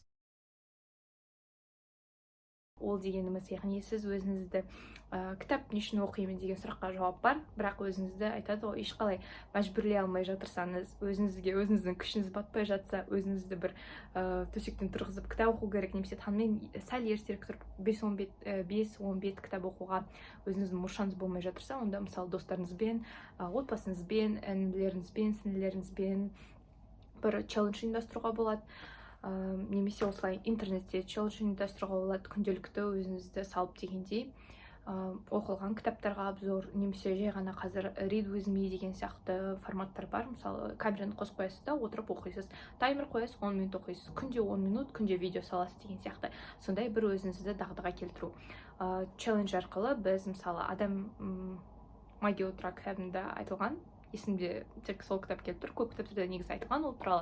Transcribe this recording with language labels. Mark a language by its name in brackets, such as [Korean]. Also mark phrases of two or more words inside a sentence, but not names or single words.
[Kazakh] Ол дегеніміз, яғни сіз өзіңізді кітап не үшін оқимын деген сұраққа жауап бар, бірақ өзіңізді айтады ғой, ешқалай мәжбүрлей алмай жатырсаңыз, өзіңіздің күшіңіз батпай жатса, өзіңізді бір төсектен тұрғызып кітап оқу керек, немесе таңмен сәл ертерек тұрып 5-10 бет кітап оқуға өзіңіздің мұршаңыз болмай жатырса, онда мысалы достарыңызбен, отбасыңызбен, інілеріңізбен, сіңлілеріңізбен бір челлендж ұйымдастыруға болады. Немесе осылай интернетте челлендж ұйымдастыруға болады, күнделікті өзіңізді салып дегендей оқылған кітаптарға обзор, немесе жай ғана қазір [English] read with me [Kazakh] деген сияқты форматтар бар. Мысалы камераны қосып қоясыз да отырып оқисыз, таймер қоясыз, 10 минут оқисыз, күнде 10 минут, күнде видео саласыз деген сияқты. Сондай бір өзіңізді дағдыға келтіру. Челлендж арқылы біз мысалы адам [Russian] магия утра [Kazakh] кітабында айтылған, есімде тек сол кітап келіп тұр, көп кітаптарда негізі айтылған ол туралы.